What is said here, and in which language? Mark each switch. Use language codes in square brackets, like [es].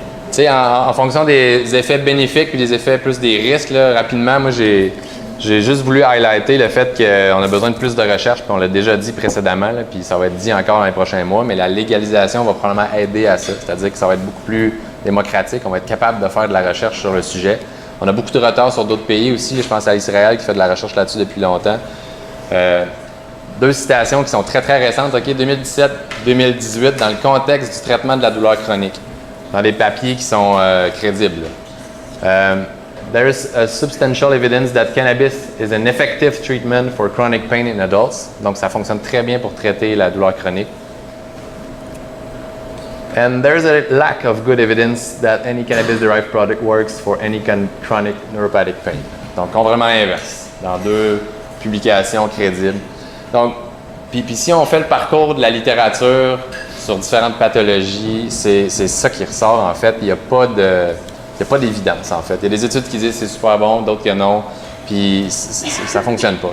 [fr] Tu sais, en fonction des effets bénéfiques puis des effets plus des risques, là, rapidement, moi, j'ai juste voulu highlighter le fait qu'on a besoin de plus de recherche, puis on l'a déjà dit précédemment, là, puis ça va être dit encore dans les prochains mois, mais la légalisation va probablement aider à ça, c'est-à-dire que ça va être beaucoup plus démocratique, on va être capable de faire de la recherche sur le sujet. On a beaucoup de retard sur d'autres pays aussi, je pense à Israël qui fait de la recherche là-dessus depuis longtemps. Deux citations qui sont très, très récentes, OK, 2017-2018, dans le contexte du traitement de la douleur chronique, dans des papiers qui sont crédibles. [en] There is a substantial evidence that cannabis is an effective treatment for chronic pain in adults. [fr] Donc, ça fonctionne très bien pour traiter la douleur chronique. [en] And there is a lack of good evidence that any cannabis-derived product works for any chronic neuropathic pain. [fr] Donc, complètement l'inverse, dans deux publications crédibles. Donc, puis si on fait le parcours de la littérature sur différentes pathologies, c'est ça qui ressort, en fait. Il n'y a pas d'évidence, en fait. Il y a des études qui disent que c'est super bon, d'autres que non, puis ça ne fonctionne pas.